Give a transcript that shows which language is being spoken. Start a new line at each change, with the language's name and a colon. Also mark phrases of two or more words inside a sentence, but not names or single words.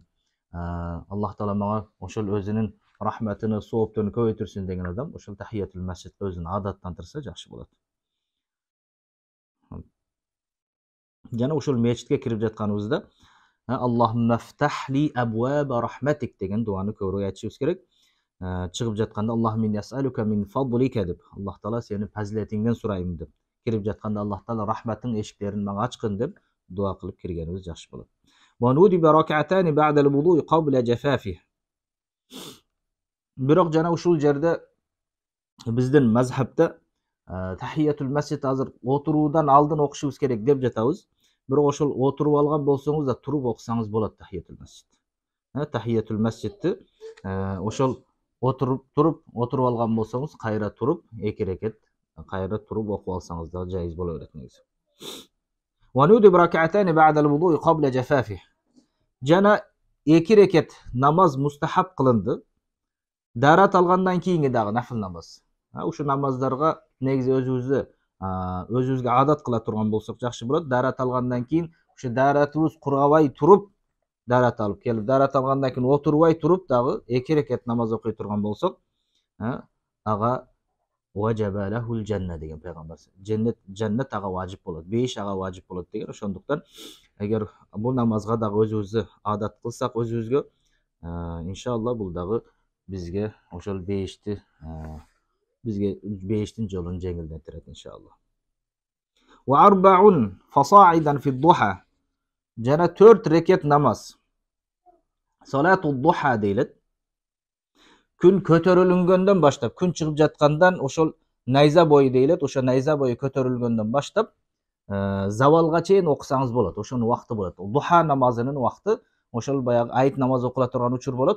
Kyrgyz: Аллах Таала мага ошол өзүнүн рахматыны, сооптун көбөйтүрсүн деген адам ошол тахиятул масжидке өзүн адаттандырса жакшы болот. Жана ошол мечитке кирип жатканыбызда
Arabic: اللهم افتح لي أبواب رحمتك
Kyrgyz: деген дуаны көбүрөөк айтышыбыз керек. Чыгып жатканда
Arabic: اللهم إني أسألك من فضلك
Kyrgyz: деп, Аллах Таала сенин фазилетиңден сурайм деп. Кирип жатканда Аллах Таала рахматың эшиктерин мага ачкын деп дуа кылып киргенибиз жакшы болот.
Arabic: وندب ركعتان بعد الوضوء قبل الجفاف.
Kyrgyz: Бирок жана ушул жерде биздин мазхабта тахиятул масжид азыр отуруудан алдын окушубуз керек деп жатабыз. Бирок ошол отуруп алган болсоңуз да туруп окусаңыз болот тахиятул масжид. Тахиятул масжидти ошол отуруп алган болсоңуз, кайра туруп эки рекет кайра туруп окуп алсаңыз да жайыз боло берет негизи.
Arabic: وندب ركعتان بعد الوضوء قبل الجفاف.
Kyrgyz: Жана эки рекет намаз мустахаб кылынды. Дарат алгандан кийинки дагы нафил намаз. Ушу намаздарга негизи өзүбүзгө адат кыла турган болсок жакшы болот. Дарат алгандан кийин ушу даратыбыз кургабай туруп, дарат алып келип, дарат алгандан кийин отурбай туруп дагы эки рекет намаз окуй турган болсок, ага
Arabic: وجبت له الجنة
Kyrgyz: деген пайгамбар. Жаннат ага важип болот, бейиш ага важип болот деген. Ошондуктан эгер бул намазга дагы өзүбүздү адат кылсак өзүбүзгө, иншалла бул дагы bizge ошол бейишти бизге бейиштин жолун жеңилдетирет иншалла.
Arabic: وأربع فصاعدا في الضحى.
Kyrgyz: Жана 4 рекет намаз.
Arabic: صلاة الضحى deyilet.
Kyrgyz: Күн көтөрүлүнгөндөн баштап, күн чыгып жаткандан ошол найза бою дейлет. Ошо найза бою көтөрүлгөндөн баштап завалга чейин окусаңыз болот. Ошонун убакыты болот. Духа намазынын убакыты ошол баягы айт намазы окула турган учур болот.